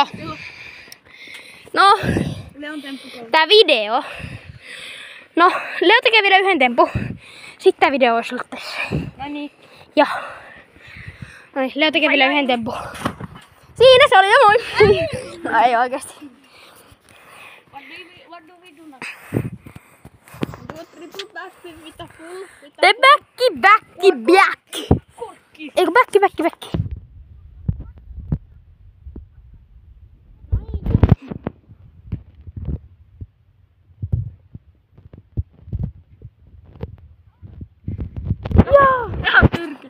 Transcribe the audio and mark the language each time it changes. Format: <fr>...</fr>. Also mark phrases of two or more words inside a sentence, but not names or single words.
<fi>No, Leon temppu 3. tää video. No, Leo tekee vielä yhden tempun. Sitten tää video olisi ollut tässä. Noniin. Joo. Noin, Leo tekee vielä yhden tempun. Siinä se oli jo moi. No ei oikeesti.</fi> <en>What do we do now? Do a triple backflip with a full... Te back.</en> <fi>Korkki. Eiku back. Joo. Ihan tyrkä.</fi>